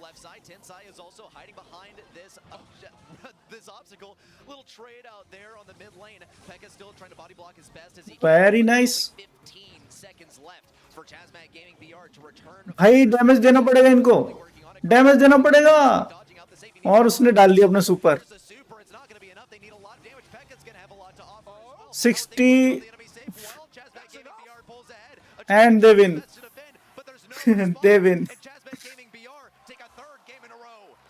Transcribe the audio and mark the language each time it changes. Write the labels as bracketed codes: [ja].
[en] Left side, Tensai is also hiding behind this this obstacle. Little trade out there on the mid lane. Pekka still trying to body block as best as he can. Very nice. 15 seconds left for Chazmat Gaming BR to return. [hi] भाई damage देना पड़ेगा इनको. Damage देना पड़ेगा. [en] Dodging out the safe. He needs [hi] और उसने डाल दिया अपना super. [en] the super. It's not going to be enough. They need a lot of damage. Pekka's going to have a lot to offer as well. 60 The enemy safe well. Chazmat Gaming BR pulls ahead. and they win. Best to defend, but there's no response. They win. And Chazmat Gaming BR take a third game in a row.